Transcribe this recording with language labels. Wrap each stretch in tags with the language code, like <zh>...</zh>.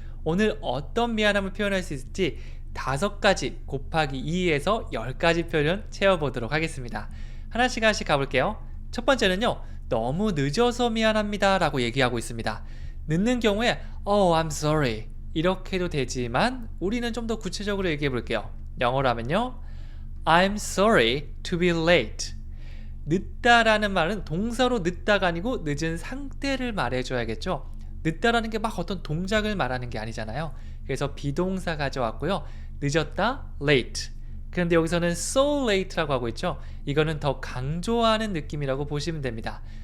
<ko>오늘 어떤 미안함을 표현할 수 있을지 5가지 곱하기 2에서 10가지 표현 채워보도록 하겠습니다. 하나씩 가볼게요. 첫 번째는요, 너무 늦어서 미안합니다 라고 얘기하고 있습니다. 늦는 경우에</ko> <en>Oh, I'm sorry</en> <ko>이렇게 해도 되지만 우리는 좀 더 구체적으로 얘기해 볼게요. 영어로 하면요,</ko> <en>I'm sorry to be late.</en> <ko>늦다라는 말은 동사로 늦다가 아니고 늦은 상태를 말해줘야겠죠. 늦다라는 게 막 어떤 동작을 말하는 게 아니잖아요. 그래서 비동사 가져왔고요. 늦었다, late. 그런데 여기서는 so late라고 하고 있죠. 이거는 더 강조하는 느낌이라고 보시면 됩니다.</ko>